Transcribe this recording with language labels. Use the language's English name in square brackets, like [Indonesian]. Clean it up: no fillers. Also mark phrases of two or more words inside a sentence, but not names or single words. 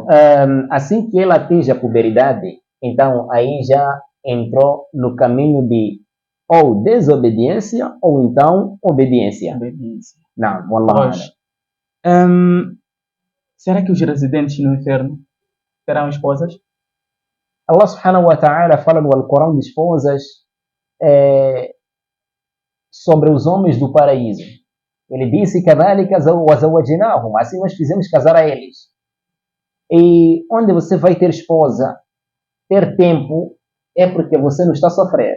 [Portuguese] Assim que ela atinge a puberdade, então aí já entrou no caminho de ou desobediência ou então obediência. Não, wallah. Será que os residentes no inferno terão esposas? Allah [Arabic] سبحانه وتعالى [Portuguese] fala no Alcorão de esposas sobre os homens do paraíso. Ele disse que assim nós fizemos casar a eles. E onde você vai ter esposa, ter tempo, é porque você não está a sofrer.